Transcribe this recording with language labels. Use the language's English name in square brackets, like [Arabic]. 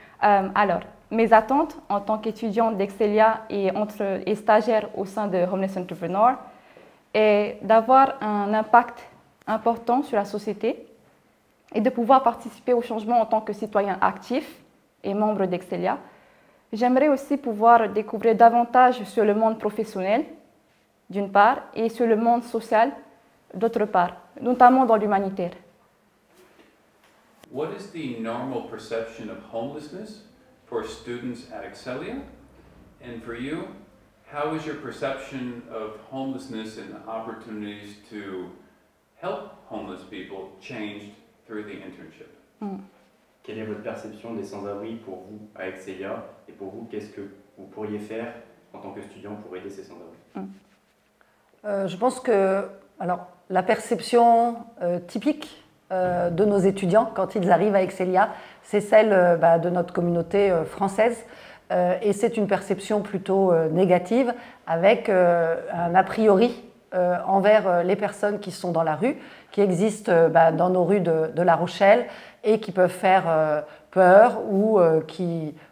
[French] Alors, mes attentes en tant qu'étudiant d'Excelia et stagiaire au sein de Homeless Entrepreneur est d'avoir un impact important sur la société et de pouvoir participer au changement en tant que citoyen actif et membre d'Excelia. J'aimerais aussi pouvoir découvrir davantage sur le monde professionnel, d'une part, et sur le monde social, d'autre part, notamment dans l'humanitaire. [English] What is the normal perception of homelessness for students at Excelia? And for you, how is your perception of homelessness and the opportunities to help homeless people changed through the internship? [French] Quelle est votre perception des sans-abri pour vous à Excelia et pour vous, qu'est-ce que vous pourriez faire en tant qu'étudiant pour aider ces sans-abri? Je pense que la perception typique de nos étudiants quand ils arrivent à Excelia, c'est celle de notre communauté française et c'est une perception plutôt négative avec un a priori envers les personnes qui sont dans la rue, qui existent dans nos rues de La Rochelle et qui peuvent faire peur ou qui